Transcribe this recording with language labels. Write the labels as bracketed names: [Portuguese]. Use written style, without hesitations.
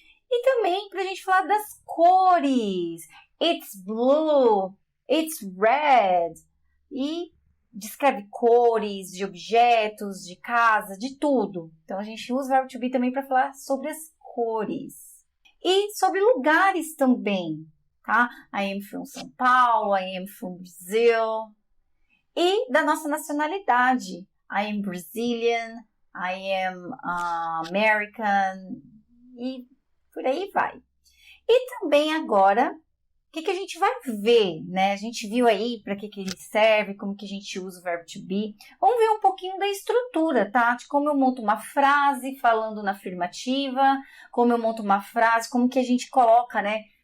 [Portuguese] E também para a gente falar das cores. [English] It's blue, it's red. [Portuguese] E descreve cores de objetos, de casa, de tudo. Então, a gente usa o verbo to be também para falar sobre as cores. E sobre lugares também, tá? [English] I am from São Paulo, I am from Brazil. [Portuguese] E da nossa nacionalidade. [English] I am Brazilian, I am American. [Portuguese] E por aí vai. E também agora, o que a gente vai ver, né? A gente viu aí para que ele serve, como que a gente usa o verbo to be. Vamos ver um pouquinho da estrutura, tá? De como eu monto uma frase falando na afirmativa, como eu monto uma frase, como que a gente coloca, né?